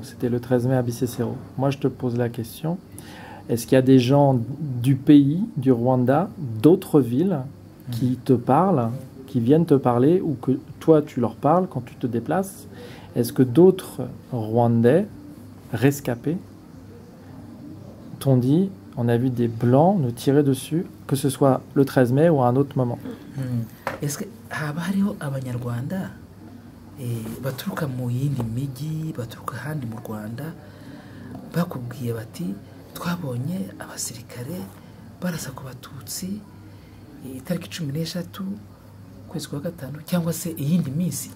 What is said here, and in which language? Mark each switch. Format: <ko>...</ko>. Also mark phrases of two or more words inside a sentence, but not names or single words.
<fr>C'était le 13 mai à Bisesero. Moi, je te pose la question. Est-ce qu'il y a des gens du pays, du Rwanda, d'autres villes, qui te parlent, qui viennent te parler, ou que toi, tu leur parles quand tu te déplaces? Est-ce que d'autres Rwandais rescapés t'ont dit on a vu des blancs nous tirer dessus, que ce soit le 13 mai ou à un autre moment? Est-ce que</fr> <rw>haba hariho abanyarwanda baturuka mu yindi mijyi baturuka handi mu Rwanda bakubwiye bati twabonye abasirikare barasa ku batutsi itariki 13 kwezi kwa gatanu cyangwa se iyindi minsi?</rw>